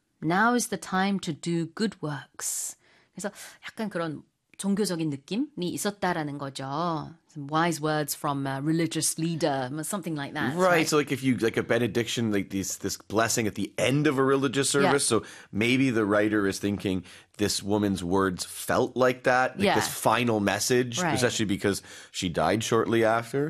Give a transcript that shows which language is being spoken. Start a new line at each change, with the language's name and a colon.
English: Now is the time to do good works.
Korean: 그래서 약간 그런 종교적인 느낌이 있었다라는 거죠.
English: Some wise words from a religious leader, something like that. Right, so like if you, like a benediction, like this blessing at the end of a religious service, so maybe the writer is thinking this woman's words felt like that, like this final message, especially because she died shortly after.